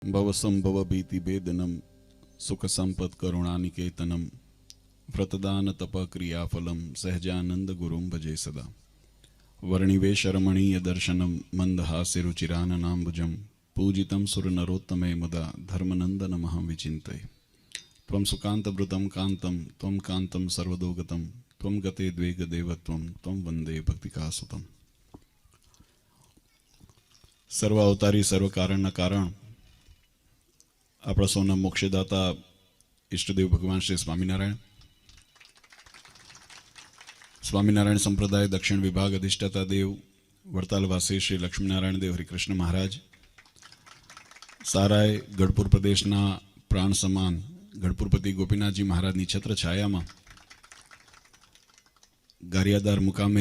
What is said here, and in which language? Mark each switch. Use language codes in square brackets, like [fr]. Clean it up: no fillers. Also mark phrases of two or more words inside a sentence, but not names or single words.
[sa] भवसंभव भीति भेदनम सुख संपद करुणानिकेतनम व्रतदान तप क्रियाफलम सहजानंद गुरुं भजे सदा वर्णिवेश रमणीय दर्शनम मंदहास्य रुचिराननाम्बुजम पूजितं सुरनरोत्तमे मुदा धर्मनंदनमहं विचिन्तये त्वं सुकान्तवृतं कान्तं त्वं कान्तं सर्वदोगतं त्वं गते द्वेगदेवत्वं त्वं वन्दे भक्तिकासुतं [gu] સર્વ અવતારી સર્વ કારણના કારણ આપણા સૌના મોક્ષદાતા ઈષ્ટદેવ ભગવાન શ્રી સ્વામિનારાયણ સંપ્રદાય દક્ષિણ વિભાગ અધિષ્ઠાતા દેવ વડતાલવાસી શ્રી લક્ષ્મીનારાયણ દેવ હરિકૃષ્ણ મહારાજ, સારાય ગઢપુર પ્રદેશના પ્રાણ સમાન ગઢપુરપતિ ગોપીનાથજી મહારાજની છત્ર છાયામાં ગારિયાધાર મુકામે